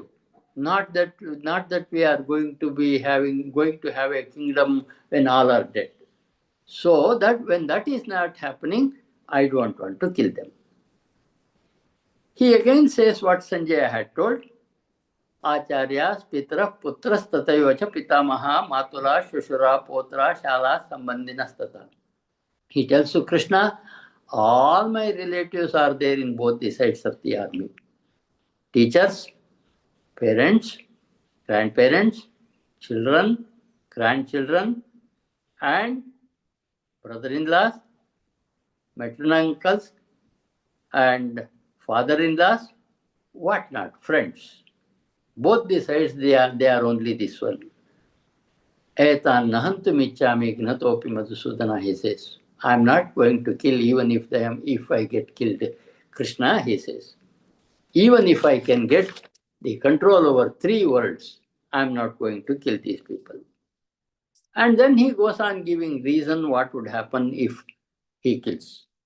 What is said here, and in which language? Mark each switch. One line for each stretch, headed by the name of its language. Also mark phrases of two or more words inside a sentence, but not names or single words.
English: Not that we are going to have a kingdom when all are dead. So that when that is not happening, I don't want to kill them. He again says what Sanjaya had told.
Sanskrit: Acharyas, पितरः पुत्राः तथैवच पितामहाः मातुलाः श्वशुराः पौत्राः श्यालाः सम्बन्धिनस् तथा.
English: He tells to Krishna, all my relatives are there in both the sides of the army. Teachers, parents, grandparents, children, grandchildren, and brother-in-laws, maternal uncles, and father-in-laws, whatnot, friends. Both the sides, they are only this one.
Sanskrit: एतान् नहन्तुम् इच्छामि घ्नतोऽपि मधुसूदन,
English: he says. I am not going to kill even if I get killed. Krishna, he says. Even if I can get the control over 3 worlds, I am not going to kill these people. And then he goes on giving reason what would happen if he kills.